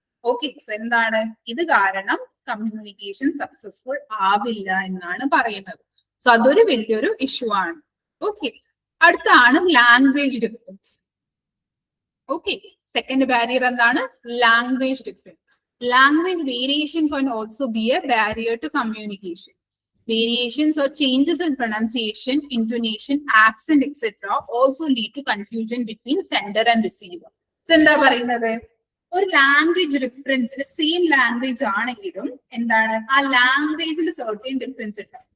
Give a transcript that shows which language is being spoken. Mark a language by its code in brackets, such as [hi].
[ml] Okay, so എന്താണ് ഇത് കാരണം കമ്മ്യൂണിക്കേഷൻ സക്സസ്ഫുൾ ആവില്ല എന്നാണ് പറയുന്നത്. സോ അതൊരു വലിയൊരു ഇഷ്യൂ ആണ്. ഓക്കെ, അടുത്താണ് language difference. Okay, second barrier എന്താണ് language difference. [en] Language variation can also be a barrier to communication. Variations or changes in pronunciation, intonation, accent, etc. also lead to confusion between sender and receiver. [ml] So എന്താ പറയുന്നത്, ഒരു language ഡിഫറൻസിന് same language ആണെങ്കിലും എന്താണ് ആ ലാംഗ്വേജിൽ certain difference ഉണ്ട്.